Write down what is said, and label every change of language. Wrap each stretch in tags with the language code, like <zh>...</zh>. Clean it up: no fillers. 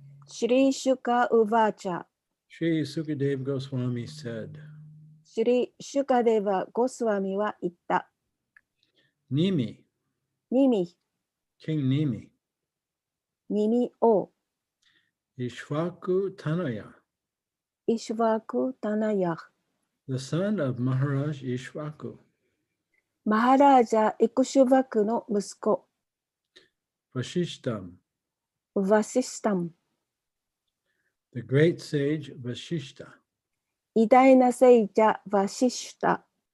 <sa>シュリーシュカウバーチャ、</sa> <en>Sri Sukadeva Goswami said,</en> <ja>シュリシュカデバゴスワミは言った。</ja> <en>Nimi,</en> <ja>ニミ、</ja> <en>King Nimi,</en> <ja>ニミオ、</ja> <sa>Ishwaku Tanaya, イシュバークタナヤ、</sa> <en>the son of Maharaj Ishwaku,</en> <ja>マハラージャ・イクシュバクの息子、</ja> <sa>Vashishtam, ヴァシスタム、</sa> <en>the great sage Vashishta,</en> <ja>偉大な聖者ヴァシシュタ、</ja>